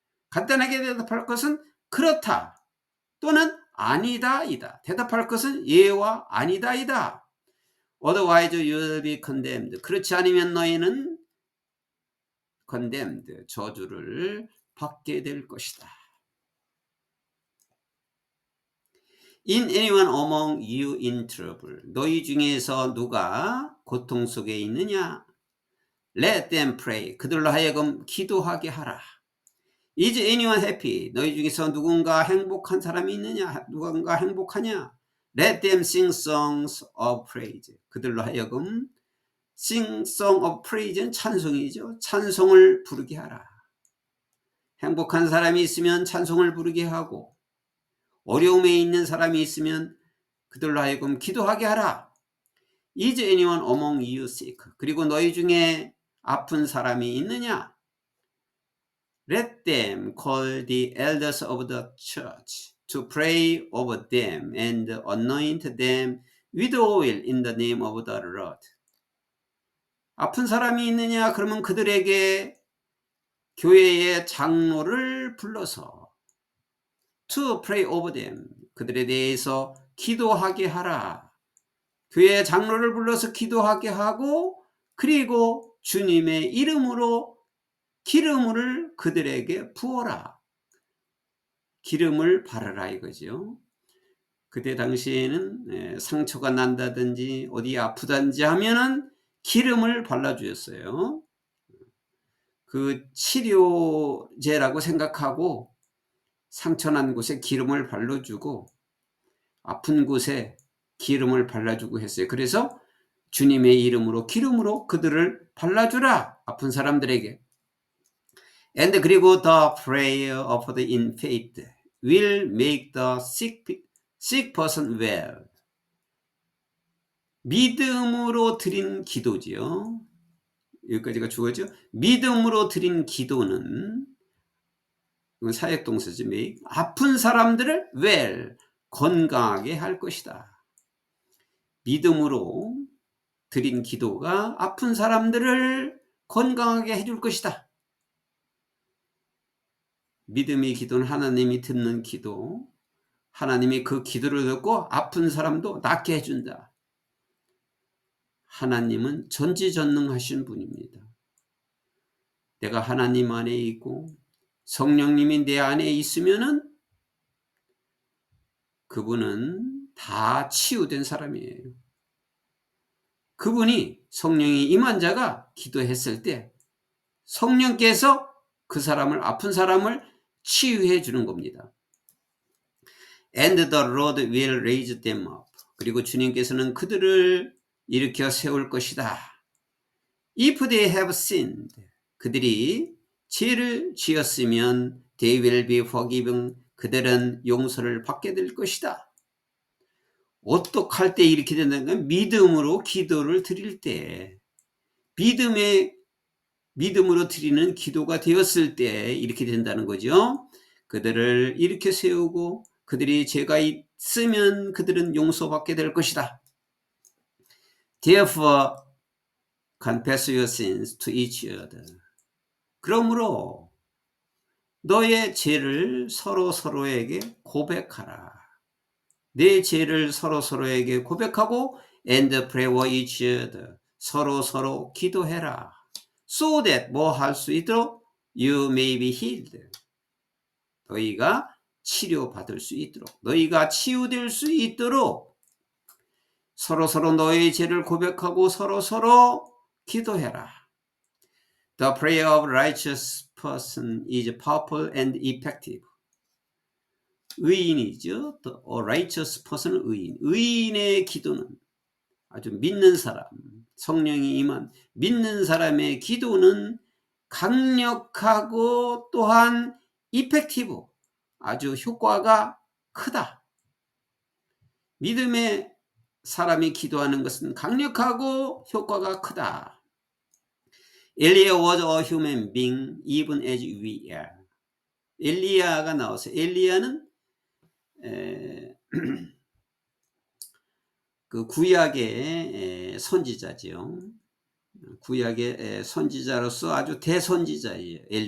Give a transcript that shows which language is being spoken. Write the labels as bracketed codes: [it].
[ko] 간단하게 대답할 것은 그렇다 또는 아니다 이다. 대답할 것은 예와 아니다 이다. [en] Otherwise you will be condemned. [ko] 그렇지 않으면 너희는 condemned, 저주를 받게 될 것이다. [en] In anyone among you in trouble. [ko] 너희 중에서 누가 고통 속에 있느냐? [en] Let them pray. [ko] 그들로 하여금 기도하게 하라. [en] Is anyone happy? [ko] 너희 중에서 누군가 행복한 사람이 있느냐? 누군가 행복하냐? [en] Let them sing songs of praise. [ko] 그들로 하여금 [en] sing song of praise [ko] 는 찬송이죠. 찬송을 부르게 하라. 행복한 사람이 있으면 찬송을 부르게 하고 어려움에 있는 사람이 있으면 그들로 하여금 기도하게 하라. [en] Is anyone among you sick? [ko] 그리고 너희 중에 아픈 사람이 있느냐? [en] Let them call the elders of the church to pray over them and anoint them with oil in the name of the Lord. [ko] 아픈 사람이 있느냐? 그러면 그들에게 교회의 장로를 불러서 [en] to pray over them, [ko] 그들에 대해서 기도하게 하라. 교회의 장로를 불러서 기도하게 하고 그리고 주님의 이름으로 기름을 그들에게 부어라. 기름을 바르라 이거죠. 그때 당시에는 상처가 난다든지 어디 아프다든지 하면은 기름을 발라주었어요. 그 치료제라고 생각하고 상처난 곳에 기름을 발라주고 아픈 곳에 기름을 발라주고 했어요. 그래서 주님의 이름으로 기름으로 그들을 발라주라. 아픈 사람들에게. [en] And [ko] 그리고 [en] the prayer offered in faith will make the sick person well. [ko] 믿음으로 드린 기도지요. 여기까지가 주어죠. 믿음으로 드린 기도는 이건 사역동사죠. [en] make. [ko] 아픈 사람들을 well, 건강하게 할 것이다. 믿음으로 드린 기도가 아픈 사람들을 건강하게 해줄 것이다. 믿음의 기도는 하나님이 듣는 기도, 하나님이 그 기도를 듣고 아픈 사람도 낫게 해준다. 하나님은 전지전능하신 분입니다. 내가 하나님 안에 있고 성령님이 내 안에 있으면은 그분은 다 치유된 사람이에요. 그분이 성령이 임한 자가 기도했을 때 성령께서 그 사람을, 아픈 사람을 치유해 주는 겁니다. [en] And the Lord will raise them up. [ko] 그리고 주님께서는 그들을 일으켜 세울 것이다. [en] If they have sinned. [ko] 그들이 죄를 지었으면 [en] they will be forgiven. [ko] 그들은 용서를 받게 될 것이다. 어떡할 때 이렇게 된다는 건 믿음으로 기도를 드릴 때, 믿음으로 드리는 기도가 되었을 때 이렇게 된다는 거죠. 그들을 일으켜 세우고 그들이 죄가 있으면 그들은 용서받게 될 것이다. [en] Therefore, confess your sins to each other. [ko] 그러므로 너의 죄를 서로에게 고백하라. 내 죄를 서로에게 고백하고 [en] and pray for each other. [ko] 서로 기도해라. [en] So that [ko] 뭐 할 수 있도록 [en] you may be healed. [ko] 너희가 치료받을 수 있도록, 너희가 치유될 수 있도록 서로서로 너의 죄를 고백하고 서로서로 기도해라. [en] The prayer of righteous person is powerful and effective. [ko] 의인이죠. [en] The righteous person은 [ko] 의인. 의인의 기도는, 아주 믿는 사람, 성령이 임한 믿는 사람의 기도는 강력하고 또한 이펙티브, 아주 효과가 크다. 믿음의 사람이 기도하는 것은 강력하고 효과가 크다. [en] Elijah was a human being even as we are. [ko] 엘리야가 나와서, 엘리야는 그 구약의 선지자지요. 구약의 선지자로서 아주 대선지자예요.